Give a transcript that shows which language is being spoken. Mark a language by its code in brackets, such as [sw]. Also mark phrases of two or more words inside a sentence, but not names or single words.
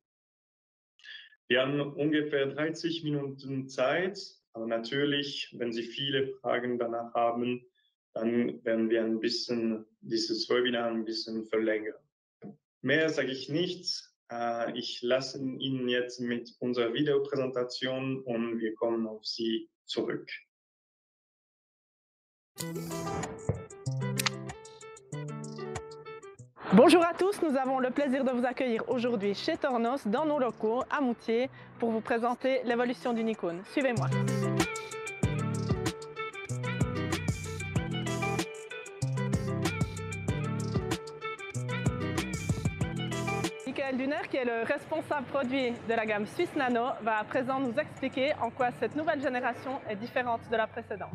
[de] Wir haben ungefähr 30 Minuten Zeit, aber natürlich, wenn Sie viele Fragen danach haben, dann werden wir ein bisschen dieses Webinar ein bisschen verlängern. Mehr sage ich nicht. Ich lasse Ihnen jetzt mit unserer Videopräsentation und wir kommen auf Sie zurück. [fr] Bonjour à tous, nous avons le plaisir de vous accueillir aujourd'hui chez Tornos, dans nos locaux à Moutier, pour vous présenter l'évolution d'une icône. Suivez-moi. Michael Duner, qui est le responsable produit de la gamme Suisse Nano, va à présent nous expliquer en quoi cette nouvelle génération est différente de la précédente.